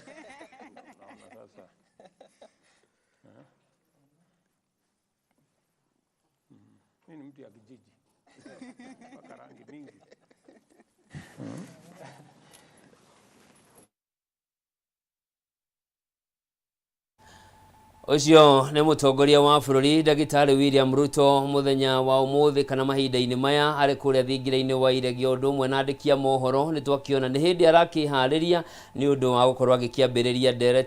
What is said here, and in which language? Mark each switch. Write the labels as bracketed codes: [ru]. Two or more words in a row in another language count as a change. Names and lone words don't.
[sw] Naona sasa. Mimi ni mtu ya kijiji. Paka rangi mingi. [ki] Ucio ni mutongoria wa bururi Ndagitari William Ruto muthenya wa umuthi kana mahinda-ini maya ari kuria thingiraini wa iregi undu umwe na andikia mohoro ni twakiona ni hindi arakihariria ni undu wa gukorwo agikiambiriria Ndereti